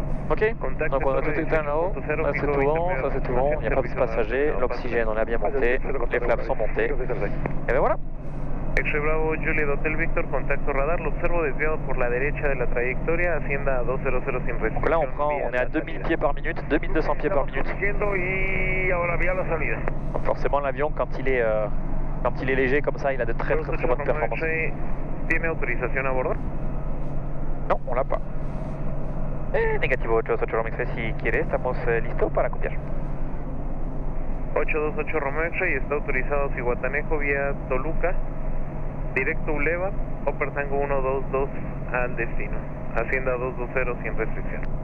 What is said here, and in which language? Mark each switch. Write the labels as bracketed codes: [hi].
[fr] Ok, donc on a tout éteint là-haut, là c'est tout bon, ça c'est tout bon, il n'y a pas de passager, l'oxygène on a bien monté, les flaps sont montés. Et ben voilà. [es] X-Ray Bravo, Juliet Hotel Victor, contacto radar, lo observo desviado por la derecha de la trayectoria, Hacienda 200 sin restricción. [fr] Donc là on est à 2000 pieds par minute, 2200 pieds par minute. [es] Y ahora vía la salida. [fr] Donc forcément l'avion quand il est léger comme ça, il a de très bonnes performances. [es] ¿Tiene autorización a bordo? [fr] Non, on l'a pas. [es] Negativo 828 Romeo X-Ray, si quiere, estamos listos para copiar. 828 Romeo X-Ray, está autorizado Zihuatanejo vía Toluca, directo Uleva, Upper Tango 122 al destino, Hacienda 220 sin restricción.